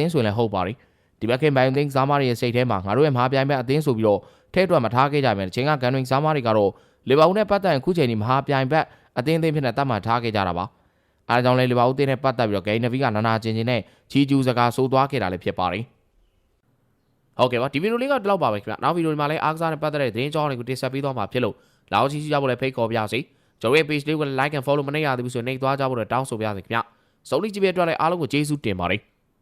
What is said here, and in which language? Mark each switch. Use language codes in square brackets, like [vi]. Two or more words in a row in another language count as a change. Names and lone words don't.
[my] င်းဆိုရင်လည်းဟုတ်ပါတယ်ဒီဘက်ကဘိုင်ယန်သင်းစားမားတွေရဲ့စိတ်ထဲမှာငါတို့ရဲ့မဟာပြိုင်ဘက်အသင်းဆိုပြီးတော့ထဲတွက်မထားခဲ့ကြမယ်အချိန်ကကန်တွင်စားမားတွေကတော့လီဗာပူးနဲ့ပတ်သက်ရင်ခုချိန်ဒီမဟာပြိုင်ဘက်အသင်းဖြစ်နေတတ်မှတ်ထားခဲ့ကြတာပါအားကြောင့်လည်းလီဗာပူးအသင်းနဲ့ပတ်သက်ပြီးတော့ဂိမ်းနဗီကနာကျင်နဲ့ချီးကျူးစကားဆိုသွားခဲ့တာလည်းဖြစ်ပါတယ်ဟုတ်ကဲ့ပါဒီဗီဒီယိုလေးကဒီလောက်ပါပဲခင်ဗျနောက်ဗီဒီယိုဒီမှာလည်းအားကစားနဲ့ပတ်သက်တဲ့သတင်းကြောင်းတွေကိုတင်ဆက်ပေးသွားမှာဖြစ်လို့လာအောင်ချီးကျူးကြဖို့လည်းဖိတ်ခေါ်ပါရစေကျွန်တော်ရဲ့ page လေးကို [en] like and follow [my] မနေရသေးဘူးဆိုရင်နှိပ်သွားကြဖို့လည်းတောင်းဆိုပါရစေခင်ဗျစုံလီကြည့်ပြအတွက်လည်းအားလုံးကိုကျေးဇူးတင်ပါတယ်